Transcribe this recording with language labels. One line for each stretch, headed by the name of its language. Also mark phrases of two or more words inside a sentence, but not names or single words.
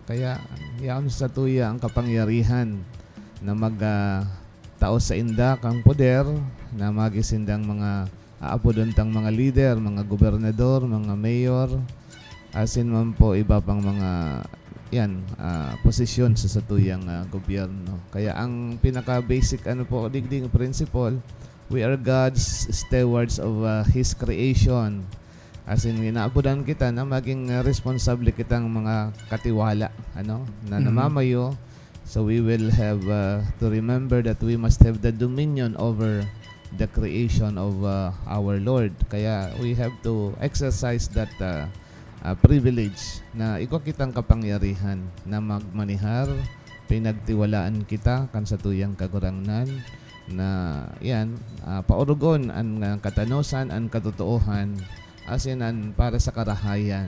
Bikol: Kaya yaon sa satuya ang kapangyarihan na tao sa inda kang poder na magisindang mga aapodontang mga leader, mga gobernador, mga mayor,
English: as in
Bikol: man po iba pang mga posisyon sa satuyang gobyerno. Kaya ang pinaka-basic digding
English: principle, we are God's stewards of His creation. As in,
Bikol: inaapodan kita na maging responsable kitang mga katiwala na namamayo.
English: So we will have to remember that we must have the dominion over the creation of our Lord.
Bikol: Kaya
English: we have to exercise that privilege
Bikol: na ikaw kitang kapangyarihan na magmanihar, pinagtiwalaan kita kan sa tuyang kagurangnan na paurugon ang katanusan, ang katotohan
English: as in
Bikol: para sa karahayan.